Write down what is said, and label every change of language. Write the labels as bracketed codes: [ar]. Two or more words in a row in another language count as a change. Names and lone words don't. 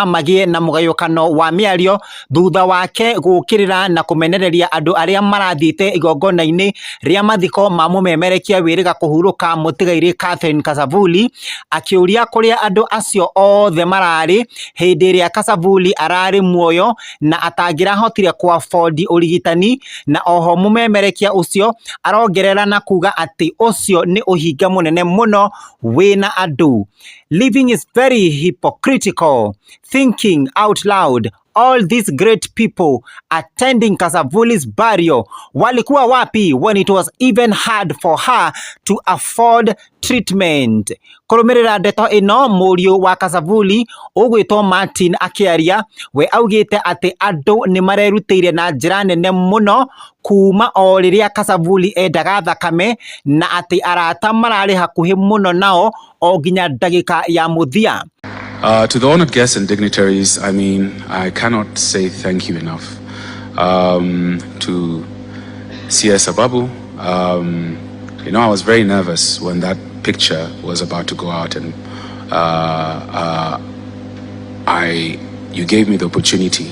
[ki] magĩe na mũgayũkano wa mĩario thutha wake gũkĩrĩra na kũmenereria andũ arĩa marathiĩte igongona-inĩ rĩa mathiko ma Mûmemerekia wĩrĩga kũhurũka mũtigairĩ Kasavuli, akĩũria kũrĩa andũ acio othe mararĩ hĩndĩ ĩrĩa Kasavuli ararĩ muoyo na atangĩrahotire kũafford ũrigitani, na oho Mûmemerekia ũcio arongerera na kuga ati ucio ni uhinga munene muno wina andu. [en] Living is very hypocritical. Thinking out loud, all these great people attending Kasavuli's burial [sw] walikuwa wapi [en] when it was even hard for her to afford treatment? [ki] Kũrũmĩrĩra ndeto ino, mũriũ wa Kasavuli ũgwĩtwo Martin akĩaria, we augĩte atĩ andũ nĩ marerutĩire na njĩra nene mũno kuma o rĩrĩa Kasavuli endaga thakame, na atĩ arata mararĩ hakuhĩ mũno nao o nginya ndagĩka ya mũthia. [en] To the honored guests and dignitaries, I mean, I cannot say thank you enough. To CS Ababu, you know, I was very nervous when that picture was about to go out, and you gave me the opportunity.